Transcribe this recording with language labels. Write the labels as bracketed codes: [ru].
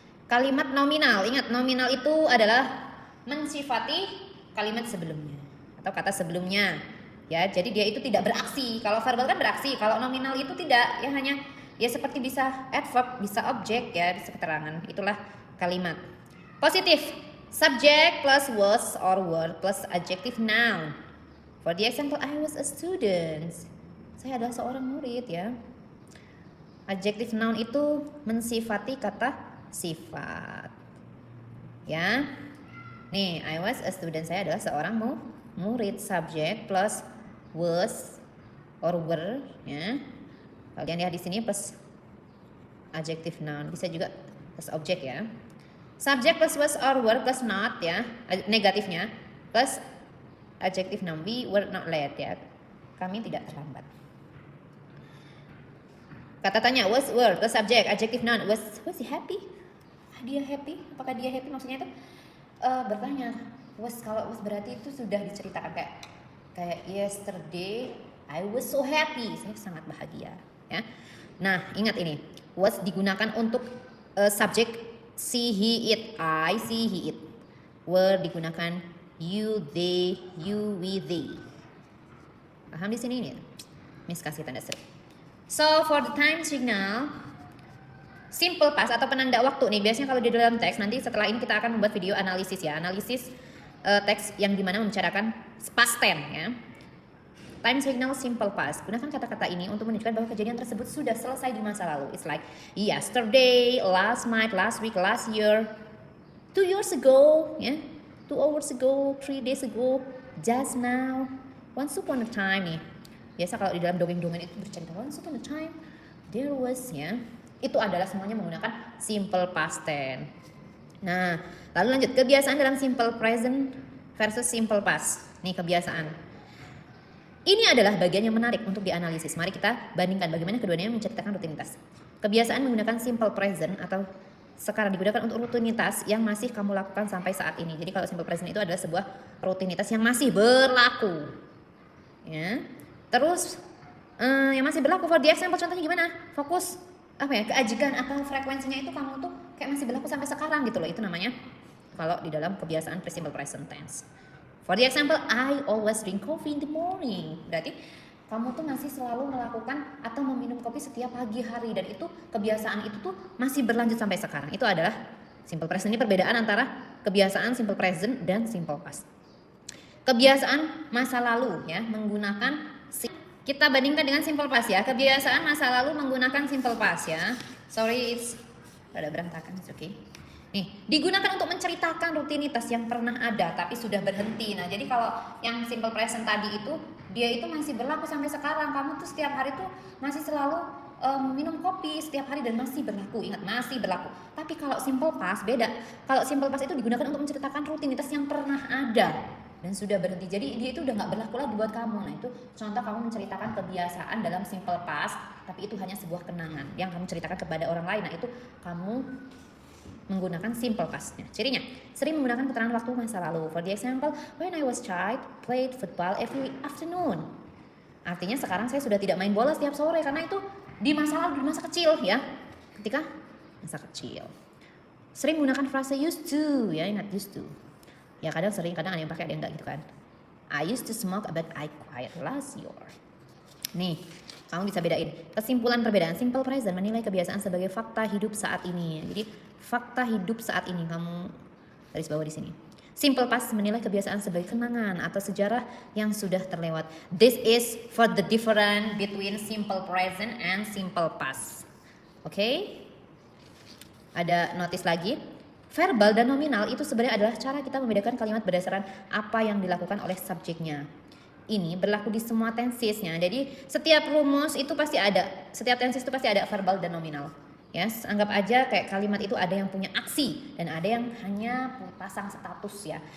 [id] Kalimat nominal, ingat nominal itu adalah mensifati kalimat sebelumnya atau kata sebelumnya ya. Jadi dia itu tidak beraksi. Kalau verbal kan beraksi, kalau nominal itu tidak ya, hanya ya seperti bisa adverb, bisa objek ya, bisa keterangan. Itulah kalimat. [en] Positif, subject plus was or were plus adjective noun. For the example, I was a student. [id] Saya adalah seorang murid ya. Adjective noun itu mensifati kata sifat. Ya. Nih, [en] I was a student, [id] saya adalah seorang murid. [en] Subject plus was or were ya. [id] Kalian lihat di sini plus adjective noun, bisa juga plus objek ya. [en] Subject plus was or were plus not ya, negatifnya plus adjective noun, we were not late ya, [id] kami tidak terlambat. Kata tanya [en] was, were plus subject, adjective noun, was he happy? [id] Dia happy? Apakah dia happy? Maksudnya itu bertanya. Was, kalau was berarti itu sudah diceritakan, kayak [en] yesterday I was so happy, [id] saya sangat bahagia ya. Nah, ingat ini was digunakan untuk subjek see, he, it, I see, he, it. Were digunakan you, they, you, we, they. Paham di sini nih? Miss kasih tanda seru. [en] So for the time signal, simple past [id] atau penanda waktu nih, biasanya kalau di dalam teks, nanti setelah ini kita akan membuat video analisis ya, analisis teks yang dimana membicarakan past tense ya. [en] Time signal simple past. [id] Gunakan kata-kata ini untuk menunjukkan bahwa kejadian tersebut sudah selesai di masa lalu. [en] It's like yesterday, last night, last week, last year, 2 years ago, ya, 2 hours ago, 3 days ago, just now, once upon a time nih. [id] Biasa kalau di dalam dongeng-dongeng itu bercerita [en] once upon a time, there was [id] ya. Itu adalah semuanya menggunakan simple past tense. Nah, lalu lanjut, kebiasaan dalam simple present versus simple past. Nih kebiasaan. Ini adalah bagian yang menarik untuk dianalisis. Mari kita bandingkan bagaimana keduanya menceritakan rutinitas. Kebiasaan menggunakan simple present atau sekarang digunakan untuk rutinitas yang masih kamu lakukan sampai saat ini. Jadi kalau simple present itu adalah sebuah rutinitas yang masih berlaku. Ya. Terus yang masih berlaku, [en] for the example [id] contohnya gimana? Fokus. apa ya, keajikan atau frekuensinya itu kamu tuh kayak masih berlaku sampai sekarang gitu loh. Itu namanya kalau di dalam kebiasaan simple present tense. [en] For the example, I always drink coffee in the morning. [id] Berarti kamu tuh masih selalu melakukan atau meminum kopi setiap pagi hari, dan itu kebiasaan itu tuh masih berlanjut sampai sekarang. Itu adalah simple present. Ini perbedaan antara kebiasaan simple present dan simple past. Kebiasaan masa lalu ya menggunakan kita bandingkan dengan simple past ya. Kebiasaan masa lalu menggunakan simple past ya. [en] Sorry, it's [id] rada berantakan, oke. Okay. Nih, digunakan untuk menceritakan rutinitas yang pernah ada tapi sudah berhenti. Nah, jadi kalau yang simple present tadi itu dia itu masih berlaku sampai sekarang. Kamu tuh setiap hari tuh masih selalu minum kopi setiap hari dan masih berlaku. Ingat, masih berlaku. Tapi kalau simple past beda. Kalau simple past itu digunakan untuk menceritakan rutinitas yang pernah ada dan sudah berhenti. Jadi dia itu udah nggak berlaku lagi buat kamu. Nah, itu contoh kamu menceritakan kebiasaan dalam simple past, tapi itu hanya sebuah kenangan yang kamu ceritakan kepada orang lain. Nah, itu kamu menggunakan simple past-nya. Cirinya, sering menggunakan keterangan waktu masa lalu. [en] For the example, when I was child, played football every afternoon. [id] Artinya sekarang saya sudah tidak main bola setiap sore karena itu di masa lalu, di masa kecil ya. Ketika masa kecil. Sering menggunakan frase used to, ya, ingat used to. Ya kadang sering, kadang ada yang pakai, ada yang enggak gitu kan. [en] I used to smoke but I quit last year. [id] Nih, kamu bisa bedain. Kesimpulan perbedaan simple present menilai kebiasaan sebagai fakta hidup saat ini. Jadi fakta hidup saat ini kamu garis bawah di sini. Simple past menilai kebiasaan sebagai kenangan atau sejarah yang sudah terlewat. [en] This is for the difference between simple present and simple past. [id] Oke? Ada notice lagi. Verbal dan nominal itu sebenarnya adalah cara kita membedakan kalimat berdasarkan apa yang dilakukan oleh subjeknya. Ini berlaku di semua tensesnya. Jadi setiap rumus itu pasti ada, setiap tenses itu pasti ada verbal dan nominal. Ya, anggap aja kayak kalimat itu ada yang punya aksi dan ada yang hanya pasang status ya.